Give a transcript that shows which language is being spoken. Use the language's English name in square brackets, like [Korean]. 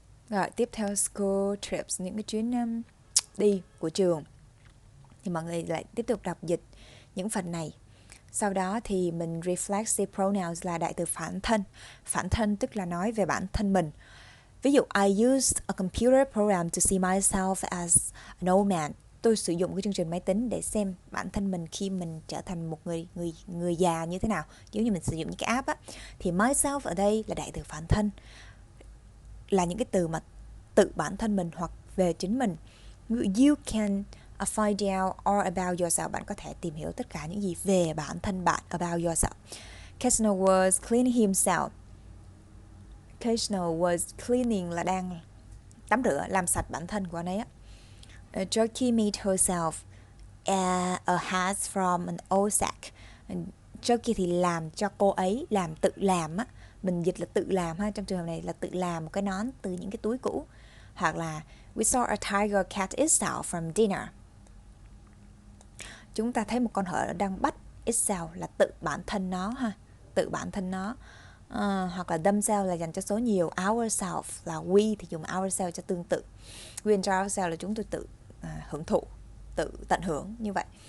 [Vietnamese] Rồi tiếp theo [English] school trips, [Vietnamese] những cái chuyến đi của trường. Thì mọi người lại tiếp tục đọc dịch những phần này. Sau đó thì mình reflexive pronouns là đại từ phản thân. Phản thân tức là nói về bản thân mình. Ví dụ, [English] I used a computer program to see myself as an old man. [Vietnamese] Tôi sử dụng cái chương trình máy tính để xem bản thân mình khi mình trở thành một người già như thế nào. Giống như mình sử dụng những cái app á. Thì myself ở đây là đại từ phản thân. Là những cái từ mà tự bản thân mình hoặc về chính mình. [English] You can find out all about yourself. [Vietnamese] Bạn có thể tìm hiểu tất cả những gì về bản thân bạn, [English] about yourself. Casino was cleaning himself. Casino was cleaning [Vietnamese] là đang tắm rửa, làm sạch bản thân của anh ấy á. [English] Jackie made herself a hat from an old sack. [Vietnamese] Jackie thì làm cho cô ấy, làm tự làm á. Mình dịch là tự làm ha, trong trường hợp này là tự làm một cái nón từ những cái túi cũ. Hoặc là [English] we saw a tiger cat itself from dinner. [Vietnamese] Chúng ta thấy một con hổ đang bắt itself là tự bản thân nó ha, tự bản thân nó. Hoặc là themselves là dành cho số nhiều, ourselves là we thì dùng ourselves cho tương tự. [English] We enjoy ourselves [Vietnamese] là chúng tôi tự hưởng thụ, tự tận hưởng như vậy.